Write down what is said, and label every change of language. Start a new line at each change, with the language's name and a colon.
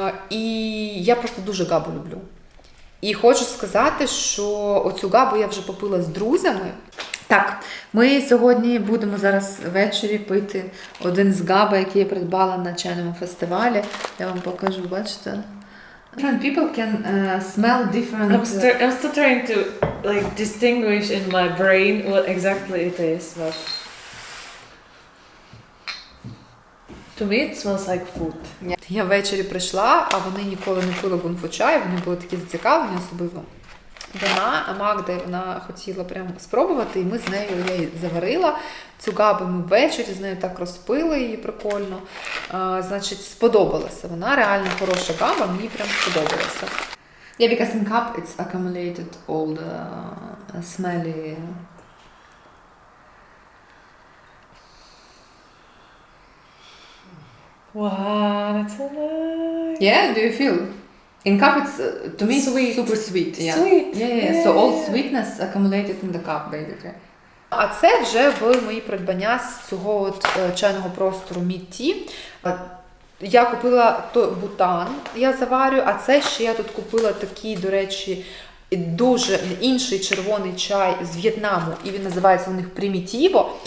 Ukrainian: І я просто дуже габу люблю. І хочу сказати, що оцю габу я вже попила з друзями. Так, ми сьогодні будемо зараз ввечері пити один з габа, який я придбала на чайному фестивалі. Я вам покажу, бачите?
English: Different people can smell different... I'm still trying to like distinguish in my brain what exactly it is, but to me it smells like food.
Ukrainian: Я ввечері прийшла, а вони ніколи не пили гунфу-чай, вони були такі зацікавлені, особливо вона, Магда, вона хотіла прямо спробувати, і ми з нею, я її заварила. Цю габу ми ввечері з нею так розпили її прикольно. Значить, сподобалася. Вона реально хороша габа, мені прям сподобалася.
English: Yeah, because in cup it's accumulated all the smelly... Wow, that's so nice. Yeah, do you feel? In cup it's, to me, Sweet. super sweet. Yeah. Sweet. Yeah. So all sweetness accumulated in the cup, basically.
Ukrainian: А це вже були мої придбання з цього от чайного простору Mead Tea. Я купила бутан, я заварю, а це ще я тут купила такий, до речі, дуже інший червоний чай з В'єтнаму, і він називається у них Primitivo.